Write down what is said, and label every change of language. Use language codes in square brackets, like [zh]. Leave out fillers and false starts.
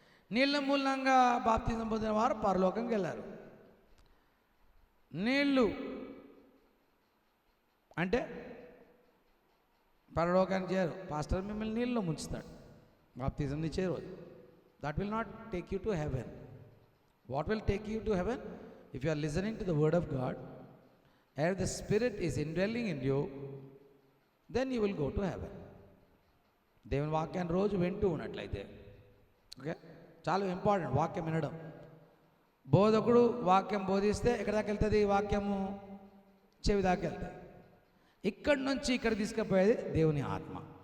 [te] నీళ్ళ మూలంగా బాప్తిజం పొందిన వారు పరలోకంకి వెళ్ళారు. నీళ్ళు అంటే పరలోకానికి చేరు. పాస్టర్ మిమ్మల్ని నీళ్ళలో ముంచుతాడు, బాప్తిజం ఇచ్చే రోజు. [en] That will not take you to heaven. What will take you to heaven? If you are listening to the word of God, if the Spirit is indwelling in you, then you will go to heaven. [te] దేవుని వాక్యాన్ని రోజు వింటూ ఉన్నట్లయితే, okay, చాలా important వాక్యం వినడం. బోధకుడు వాక్యం బోధిస్తే ఎక్కడ దాకా వెళ్తుంది? వాక్యము చెవి దాకా వెళ్తుంది. ఇక్కడి నుంచి ఇక్కడ తీసుకుపోయేది దేవుని ఆత్మ.